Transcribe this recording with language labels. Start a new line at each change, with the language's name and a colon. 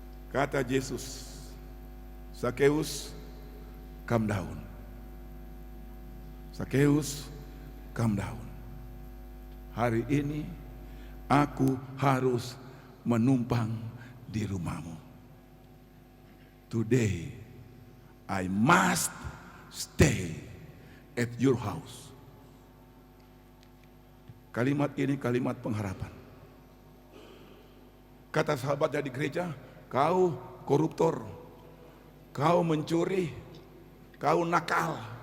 Indonesian: Kata Yesus, Sakeus,
English: come down. Sakeus, come down.
Indonesian: Hari ini aku harus menumpang di rumahmu.
English: Today I must stay at your house.
Indonesian: Kalimat ini kalimat pengharapan. Kata sahabatnya di gereja, kau koruptor, kau mencuri, kau nakal.